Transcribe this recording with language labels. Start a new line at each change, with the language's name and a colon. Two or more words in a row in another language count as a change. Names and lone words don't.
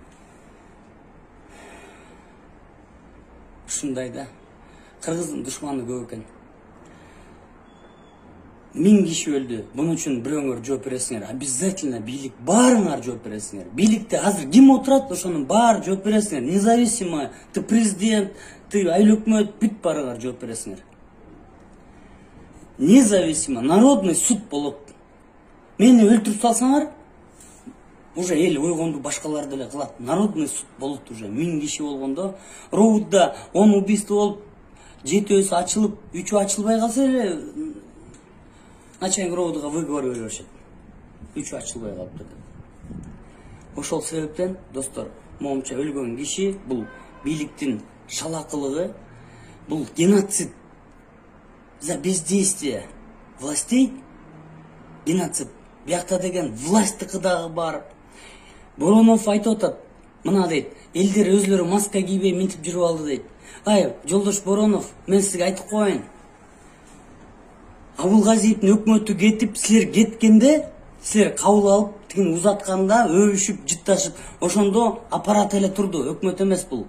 Kyrgyz: Ушундай да. Кыргыздын душманы көп экен. 1000 киши өлдү. Бунун үчүн бирөөңөр жооп бересиңер. Обязательно бийлик баарыңар жооп бересиңер. Бийликте азыр ким отурат, ошонун баары жооп бересиңер.
Russian: Независимо, ты президент, ты
Kyrgyz: айыл өкмөт, бүт баарыңар жооп бересиңер.
Russian: Независимо, народный суд болот. Мени өлтүрүп салсаңар, уже эл ойгонду башкалар деле кылат. Народный суд болот уже.
Kyrgyz: 1000 киши болгондо, Роудда 10 убийство болуп, 7-өсү ачылып, 3-ü ачылбай калса эле начальник Роудга выговор бере беришет. 3-ü ачылбай калыптыр. Ошол себептен, достор, моңча өлгөн киши бул бийликтин шалакылыгы, бул геноцид.
Russian: За бездействие властей, геноцид.
Kyrgyz: Биякта деген власттыкы дагы бар. Боронов айтып атат, мына дейт, элдер өзлөрү маска кийбей минтип жүрүп алды дейт. Жолдош Боронов, мен сизге айтып коеюн. Абылгазиевдин өкмөтү кетип, силер кеткенде, силер кабыл алып, тигин узатканда, өбүшүп, жытташып, ошондо аппарат эле турду, өкмөт эмес бул.